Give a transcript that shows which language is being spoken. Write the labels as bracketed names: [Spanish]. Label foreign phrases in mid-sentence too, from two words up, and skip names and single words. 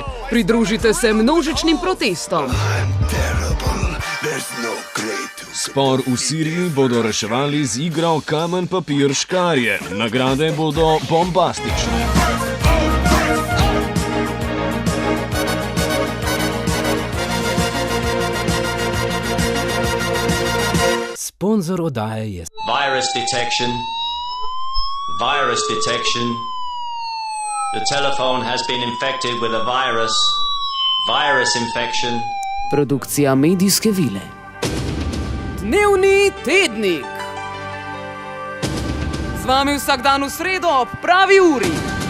[Slovenian] Pridružite se množičnim protestom. Spor v Siriji bodo reševali z igro kamen, papir, škarje. Nagrade bodo bombastične. Sponzor oddaje je [English] Virus detection. The telephone has been infected with a virus. Virus infection. [Slovenian] Produkcija Medijske vile. Dnevni tednik. Z vami vsak dan v sredo ob pravi uri.